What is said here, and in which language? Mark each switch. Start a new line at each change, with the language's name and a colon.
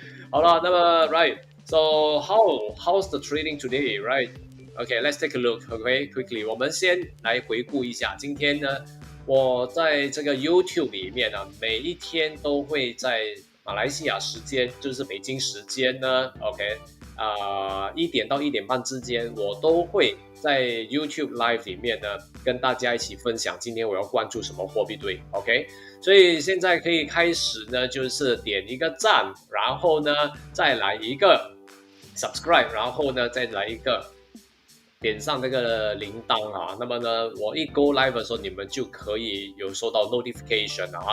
Chinese: 好了，那么
English: right, so how's the trading today, right? Okay, let's take a look. Okay, quickly，
Chinese: 我们先来回顾一下今天呢，我在这个 YouTube 里面呢，每一天都会在马来西亚时间，就是北京时间呢 ，OK， 1点到1点半之间，我都会在 YouTube Live 里面呢，跟大家一起分享今天我要关注什么货币对 ，OK。所以现在可以开始呢，就是点一个赞，然后呢再来一个 subscribe， 然后呢再来一个点上这个铃铛那么呢我一 go live 的时候，你们就可以有收到 notification